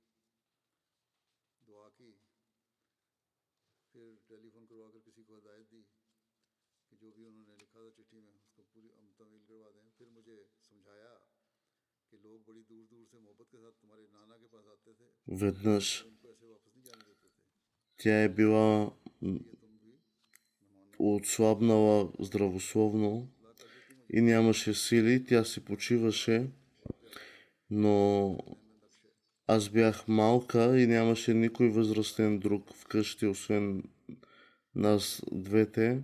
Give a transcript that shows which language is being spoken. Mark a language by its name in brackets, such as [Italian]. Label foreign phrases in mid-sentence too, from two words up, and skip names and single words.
[Urdu] دعا کی پھر ٹیلیفون کروا کر کسی کو ہدایت دی کہ جو بھی انہوں نے لکھا تھا چٹھی میں اس کو پوری تعمیل کروا دیں پھر مجھے سمجھایا کہ لوگ بڑی دور دور سے محبت کے ساتھ تمہارے نانا کے پاس آتے تھے [Bulgarian] Веднъж [Urdu] ان کو ایسے واپس نہیں جانے دیتے تھے [Bulgarian] тя е била [Urdu] یہ تم بھی مہمان [Bulgarian] отслабнала здравословно и нямаше сили, тя си почиваше, но аз бях малка и нямаше никой възрастен друг вкъщи, освен нас двете.